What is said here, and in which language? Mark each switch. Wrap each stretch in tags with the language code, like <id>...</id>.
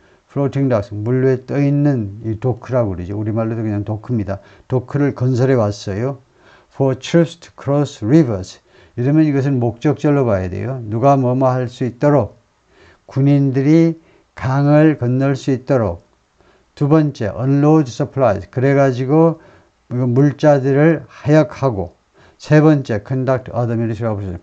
<ko>floating docks, 물 위에 떠 있는 이 도크라고 그러죠. 우리말로도 그냥 도크입니다. 도크를 건설해 왔어요.</ko> <en>For troops to cross rivers.</en> <ko>이러면 이것은 목적절로 봐야 돼요. 누가 뭐뭐 할 수 있도록, 군인들이 강을 건널 수 있도록. 두 번째,</ko> <en>unload supplies.</en> <ko>그래가지고 물자들을 하역하고. 세 번째,</ko> <en>conduct other military operations.</en>